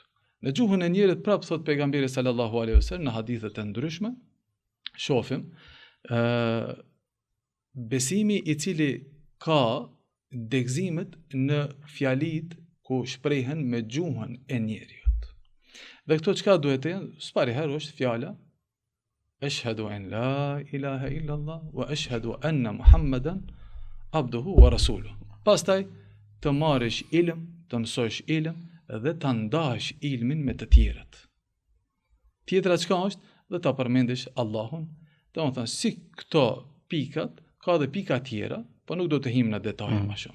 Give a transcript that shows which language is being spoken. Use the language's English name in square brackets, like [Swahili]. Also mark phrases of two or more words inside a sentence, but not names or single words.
[Albanian] Në gjuhën e njerit prapë thot pejgamberi [Arabic] صلى الله عليه وسلم [Albanian] në hadithe të ndryshme, shohim besimi i cili ka degëzimet në fjalit ku shprehen me gjuhën e njeriut. Dhe këto çka duhet të jenë? Spariherë është fjala [Arabic] أشهد أن لا إله إلا الله وأشهد أن محمدا عبده ورسوله. [Albanian] Pastaj të marrësh ilm, të mësosh ilm dhe të ndash ilmin me të tjerët. Tjetra çka është? Dhe ta përmendesh Allahun. Domethënë si këto pikat, ka edhe pika tjera, po nuk do të him në detaje më shumë.